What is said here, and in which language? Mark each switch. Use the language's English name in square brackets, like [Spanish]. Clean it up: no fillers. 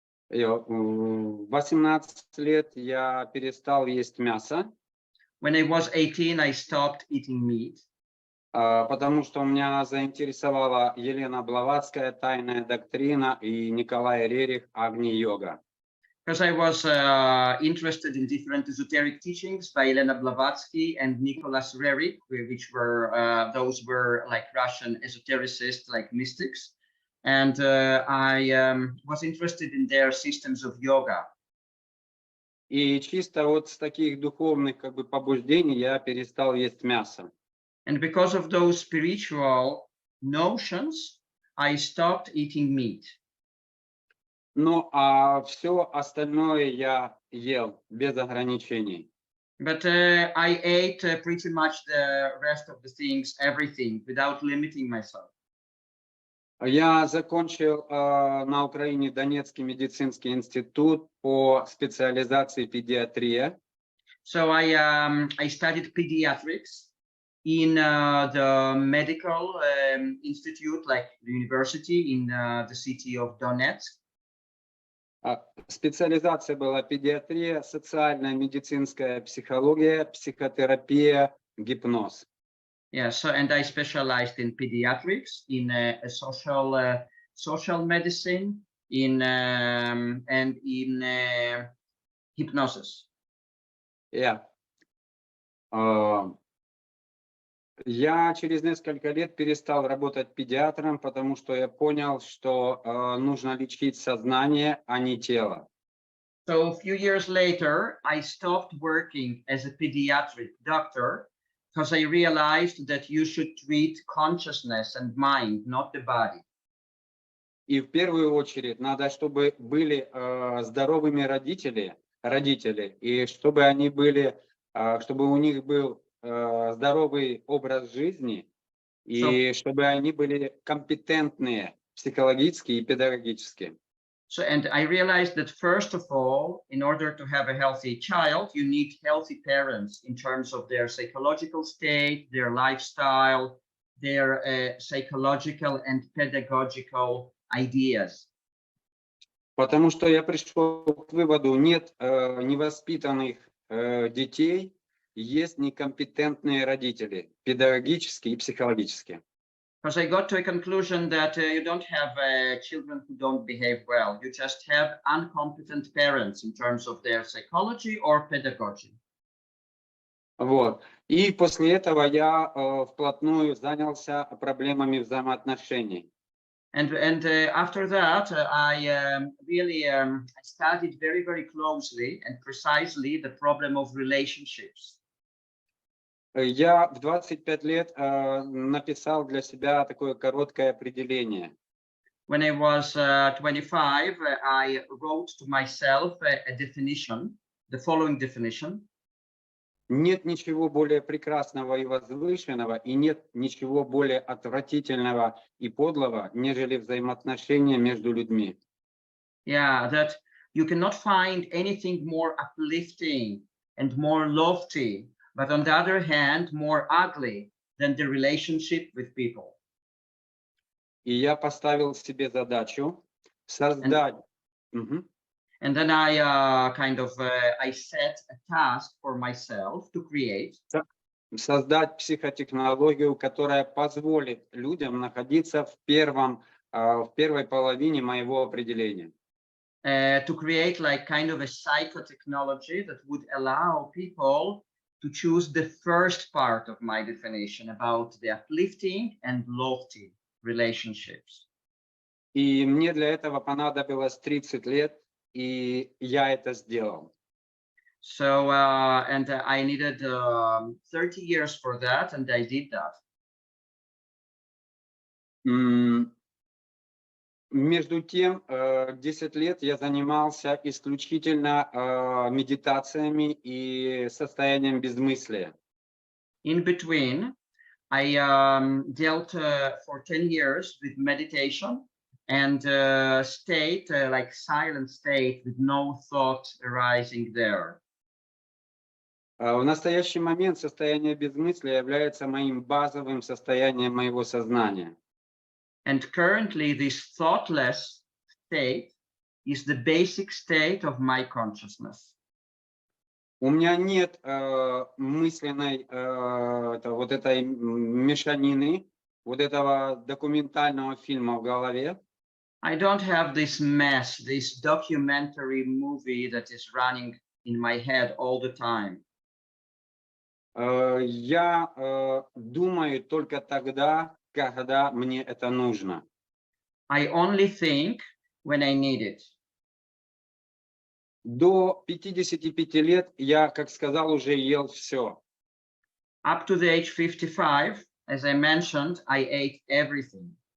[Russian] В 18 лет я перестал есть мясо. [English] When I was 18, I stopped eating meat. [Russian] Потому что меня заинтересовала Елена Блаватская «Тайная доктрина» и Николай Рерих «Агни-йога». [English] Because I was interested in different esoteric teachings by Elena Blavatsky and Nicholas Rerik, which were those were like Russian esotericists, like mystics, and I was interested in their systems of yoga. [Russian] И чисто вот с таких духовных побуждений я перестал есть мясо. [English] And because of those spiritual notions, I stopped eating meat. [Russian] Ну, а все остальное я ел без ограничений. [English] But I ate pretty much the rest of the things, everything, without limiting myself. [Russian] Я закончил на Украине Донецкий медицинский институт по специализации педиатрия. [English] So I studied pediatrics in the medical institute, like the university in the city of Donetsk. [Russian] Специализация была педиатрия, социальная медицинская психология, психотерапия, гипноз. [English] Yeah, so and I specialized in pediatrics, in social medicine, in and in hypnosis. Yeah. [Russian] Я через несколько лет перестал работать педиатром, потому что я понял, что нужно лечить сознание, а не тело. [English] So a few years later, I stopped working as a pediatric doctor because I realized that you should treat consciousness and mind, not the body. [Russian] И в первую очередь надо, чтобы были здоровыми родители, и чтобы они были, чтобы у них был здоровый образ жизни, So, и чтобы они были компетентные психологически и педагогически. [English] and I realized that first of all, in order to have a healthy child, you need healthy parents in terms of their psychological state, their lifestyle, their psychological and pedagogical ideas. [Russian] Потому что я пришел к выводу, нет невоспитанных детей, есть некомпетентные родители, педагогически и психологически. [English] Because I got to a conclusion that you don't have children who don't behave well. You just have incompetent parents in terms of their psychology or pedagogy. Вот. [Russian] И после этого я вплотную занялся проблемами взаимоотношений. [English] And after that, I really studied very closely and precisely the problem of relationships. [Russian] Я в 25 лет написал для себя такое короткое определение. [English] When I was 25, I wrote to myself a definition, the following definition. [Russian] Нет ничего более прекрасного и возвышенного, и нет ничего более отвратительного и подлого, нежели взаимоотношения между людьми. [English] Yeah, that you cannot find anything more uplifting and more lofty, but on the other hand, more ugly than the relationship with people. [Russian] И я поставил себе задачу создать... [English] And then I I set a task for myself to create. [Russian] Создать психотехнологию, которая позволит людям находиться в первой половине моего определения. [English] To create like kind of a psychotechnology that would allow people to choose the first part of my definition about the uplifting and lofty relationships. [Russian] И мне для этого понадобилось 30 лет, и я это сделал. [English] So, I needed 30 years for that, and I did that. [Russian] Между тем, 10 лет я занимался исключительно медитациями и состоянием безмыслия. [English] In between, I dealt for 10 years with meditation and state, like silent state with no thought arising there. [Russian] В настоящий момент состояние безмыслия является моим базовым состоянием моего сознания. [English] And currently, this thoughtless state is the basic state of my consciousness. [Russian] У меня нет мысленной вот этой мешанины, вот этого документального фильма в голове. [English] I don't have this mess, this documentary movie that is running in my head all the time. [Russian] Я думаю только тогда, когда мне это нужно. [English] I only think when I need it. [Russian] До 55 лет я, как сказал, уже ел все. [English] Up to the age 55, as I mentioned, I ate everything.